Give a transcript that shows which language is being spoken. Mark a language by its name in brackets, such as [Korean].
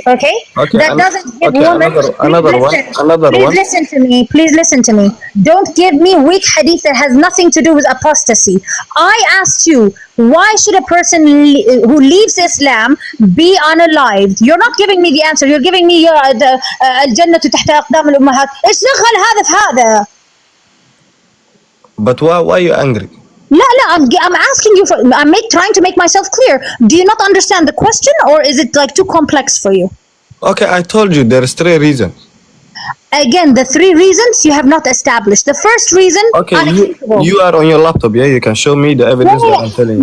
[English] Okay. That doesn't give women. Another one. Please listen to me. Don't give me weak hadith that has nothing to do with apostasy. I asked you, why should a person who leaves Islam be unalived? You're not giving me the answer. You're giving me [Arabic] الجنة تحت أقدام الأمهات. إيش دخل هذا في هذا? [English] But why are you angry? No, I'm asking you for. Trying to make myself clear. Do you not understand the question, or is it like too complex for you? Okay, I told you there's 3 reasons. Again, the 3 reasons you have not established. The first reason, Okay, you are on your laptop, yeah? You can show me the evidence that I'm telling you.